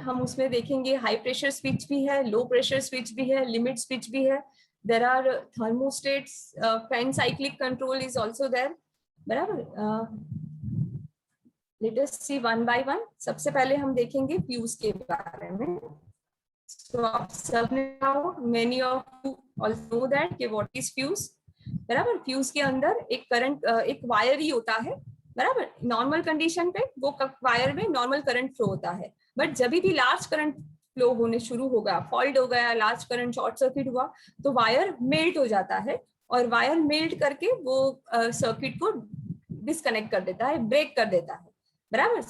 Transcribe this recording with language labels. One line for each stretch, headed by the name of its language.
Hindi: हम उसमें देखेंगे हाई प्रेशर स्विच भी है, लो प्रेशर स्विच भी है, लिमिट स्विच भी है।
English: There are thermostats, fan cyclic control is also there, बराबर। Let us see one by one.
Hindi: सबसे पहले हम देखेंगे फ्यूज के बारे में।
English: So
Hindi: आप सबने
English: many of you also know that कि what is fuse, बराबर।
Hindi: फ्यूज के अंदर एक करंट, एक वायर ही होता है, बराबर। नॉर्मल कंडीशन पे वो वायर में नॉर्मल करंट फ्लो होता है, बट जब भी लार्ज करंट फ्लो होने शुरू होगा, फॉल्ट हो गया, लार्ज करंट शॉर्ट सर्किट हुआ, तो वायर मेल्ट हो जाता है और वायर मेल्ट करके वो सर्किट को डिस्कनेक्ट कर देता है, ब्रेक कर देता है, बराबर।